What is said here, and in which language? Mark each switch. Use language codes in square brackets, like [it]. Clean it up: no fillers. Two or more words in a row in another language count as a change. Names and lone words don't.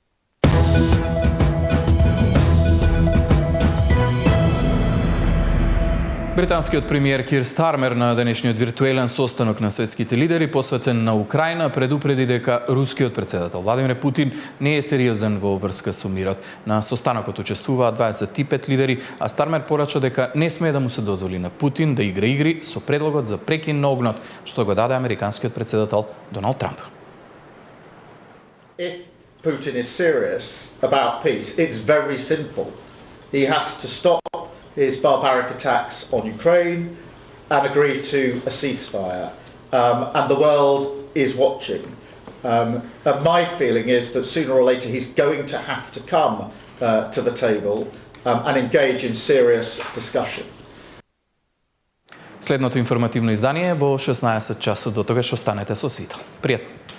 [mk] Британскиот премиер Кир Стармер на денешниот виртуелен состанок на светските лидери посветен на Украина предупреди дека рускиот председател Владимир Путин не е сериозен во врска со мирот. На состанокот учествуваат 25 лидери, а Стармер порача дека не смее да му се дозволи на Путин да игра игри со предлогот за прекин на огнот, што го даде американскиот председател Доналд Трамп. [en] If Putin is serious about peace, it's very simple. He has to stop his barbaric attacks on Ukraine and agree to a ceasefire. And the world is watching. And my feeling is that sooner or later he's going to have to come to the table and engage in serious discussion. [mk] Следното информативно издание во 16 часот. До тогаш останете со Сител. Пријатно.